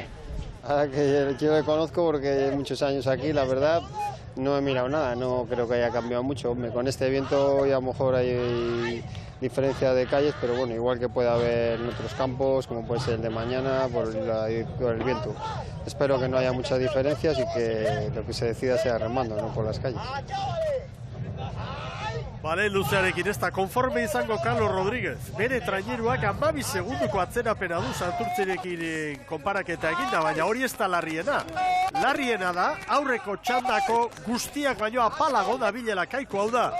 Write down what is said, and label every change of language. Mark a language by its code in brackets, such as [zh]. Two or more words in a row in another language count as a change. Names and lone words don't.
[es] Ahora que yo le conozco porque muchos años aquí, la verdad, no he mirado nada, no creo que haya cambiado mucho. Con este viento ya a lo mejor hay diferencia de calles, pero bueno, igual que puede haber en otros campos, como puede ser el de mañana, por el viento. Espero que no haya muchas diferencias y que lo que se decida sea remando, no por las calles. [eu] Bale, luzearekin ez da konforme izango Carlos Rodríguez. Bere traineruak 12 segunduko atzerapena du Santurtzirekin konparaketa eginda, baina hori ez da larriena. Larriena da, aurreko txandako guztiak baino apalago da bilela Kaiku, hau da.